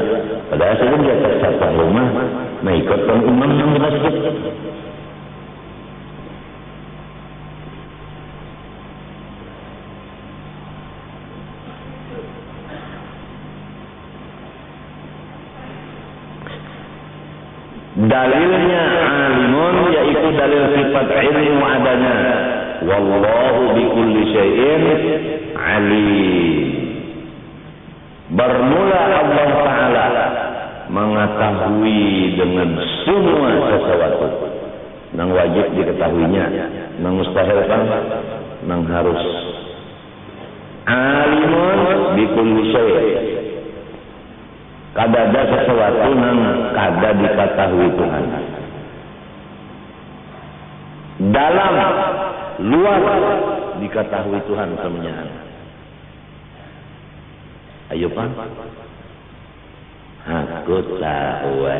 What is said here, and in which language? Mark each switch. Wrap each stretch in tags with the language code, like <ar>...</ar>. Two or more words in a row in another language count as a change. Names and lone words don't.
<bjn>Padahal sidin di atas safah rumah, mengikut imam menang di masjid.</bjn> <id>Dalilnya alimun yaitu dalil sifat ilmu adanya.</id> <ar>والله بكل شيء عليم.</ar> <id>Bermula Allah Ta'ala mengetahui dengan semua sesuatu.</id> <bjn>Nang wajib diketahuinya, nang mustahil kan, nang harus.</bjn> <ar>عليم بكل شيء.</ar> <bjn>Kada ada sesuatu yang kada diketahui Tuhan.</bjn> <id>dalam, luar diketahui Tuhan semuanya. Ayo Pak, aku tahu.</id>